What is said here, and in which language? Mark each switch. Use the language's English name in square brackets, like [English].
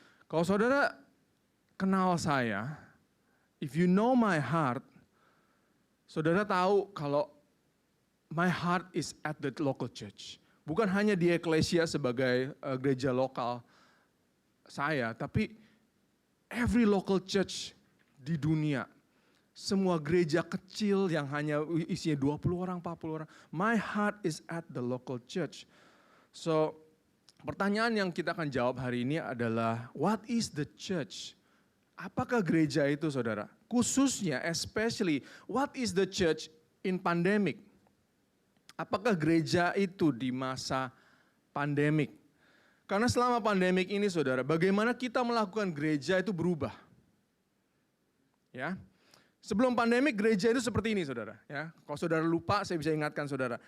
[Indonesian] Kalau saudara kenal saya, [English] if you know my heart, [Indonesian] saudara tahu kalau [English] my heart is at the local church. [Indonesian] Bukan hanya di Eklesia sebagai gereja lokal saya, tapi [English] every local church [Indonesian] di dunia. Semua gereja kecil yang hanya isinya 20 orang, 40 orang. [English] My heart is at the local church. [Indonesian] So, pertanyaan yang kita akan jawab hari ini adalah, [English] what is the church? [Indonesian] Apakah gereja itu, saudara? Khususnya, [English] especially, what is the church in pandemic? [Indonesian] Apakah gereja itu di masa pandemik? Karena selama pandemik ini, saudara, bagaimana kita melakukan gereja itu berubah. Ya. Sebelum pandemik gereja itu seperti ini, saudara. Ya, kalau saudara lupa, saya bisa ingatkan saudara.